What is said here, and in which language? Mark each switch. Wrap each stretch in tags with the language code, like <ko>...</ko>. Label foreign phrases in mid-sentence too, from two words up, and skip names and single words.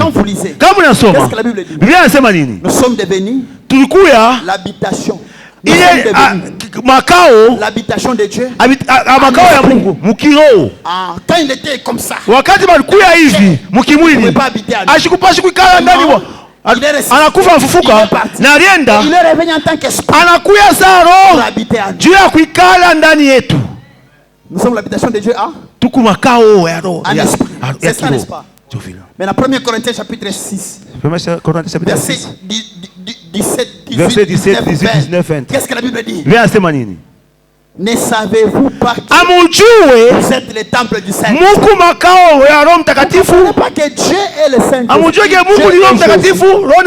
<fr>Quand vous lisez, qu'est-ce que la Bible dit? Nous sommes devenus l'habitation. L'habitation de Dieu. Quand il était comme ça, il ne pouvait pas habiter à nous.</fr> <sw>Anakufa mfufuka na alienda anakuya saro juu ya kuikala ndani yetu.</sw> <fr>Nous sommes l'habitation de Dieu,</fr> <sw>tuko makao ya roho.</sw> <fr>C'est ça, n'est-ce pas? Mais la 1 Corinthiens chapitre 6 verset 17, 19, 20. Qu'est-ce que la Bible dit? Ne savez-vous pas que vous êtes le temple du Saint-Esprit? Ne savez pas que Dieu est le Saint-Esprit?</fr>